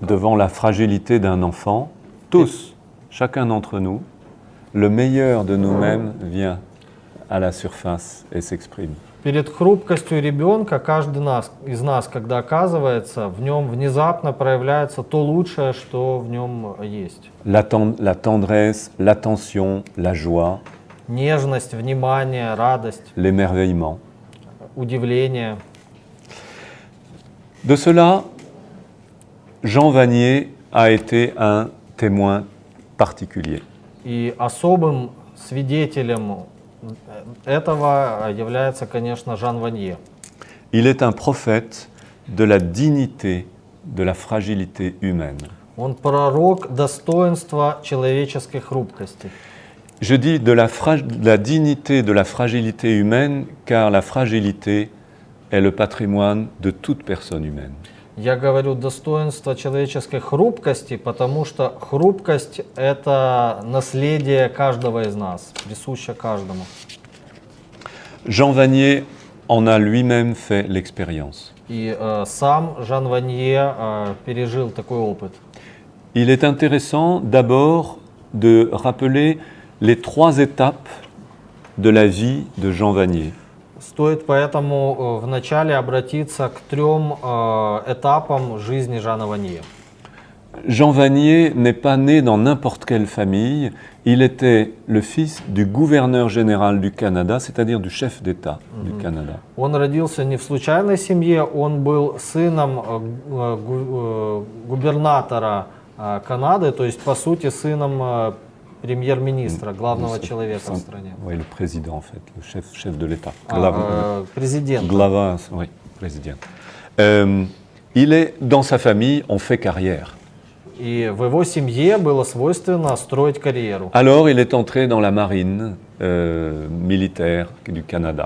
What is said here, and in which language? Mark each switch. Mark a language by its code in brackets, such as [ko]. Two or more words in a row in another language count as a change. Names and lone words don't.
[fr] Devant la fragilité d'un enfant, tous, chacun d'entre nous, le meilleur de nous-mêmes vient à la surface et s'exprime. [ru] Перед хрупкостью ребенка каждый из нас, когда оказывается, в нем внезапно проявляется то лучшее, что в нем есть. [fr] La tendresse, l'attention, la joie, [ru] Нежность, внимание, радость, [fr] l'émerveillement. [ru] удивление. [fr] De cela, Jean Vanier a été un témoin particulier. [ru] И особым свидетелем этого является, конечно, Жан Ванье. [fr] Il est un prophète de la dignité, de la fragilité humaine. [ru] Он пророк достоинства человеческой хрупкости. [fr] Je dis de la dignité, de la fragilité humaine, car la fragilité est le patrimoine de toute personne humaine. [ru] Я говорю достоинство человеческой хрупкости, потому что хрупкость – это наследие каждого из нас, присуще каждому. [fr] Jean Vanier en a lui-même fait l'expérience. [ru] И сам Жан Ванье пережил такой опыт. [fr] Il est intéressant d'abord de rappeler les 3 étapes de la vie de Jean Vanier. [ru] Стоит поэтому вначале обратиться к 3 этапам жизни Жана Ванье. [fr] Jean Vanier n'est pas né dans n'importe quelle famille, il était le fils du gouverneur général du Canada, c'est-à-dire du chef d'État du Canada. [ru] Он родился не в случайной семье, он был сыном губернатора Канады, то есть по сути сыном премьер-министра, главного человека в стране. [fr] Oui, le président en fait, le chef de l'État. [ru] Президент. [fr] Glava, oui, président. Il est dans sa famille, on fait carrière. [ru] И в его семье было свойственно строить карьеру. [fr] Alors il est entré dans la marine militaire du Canada.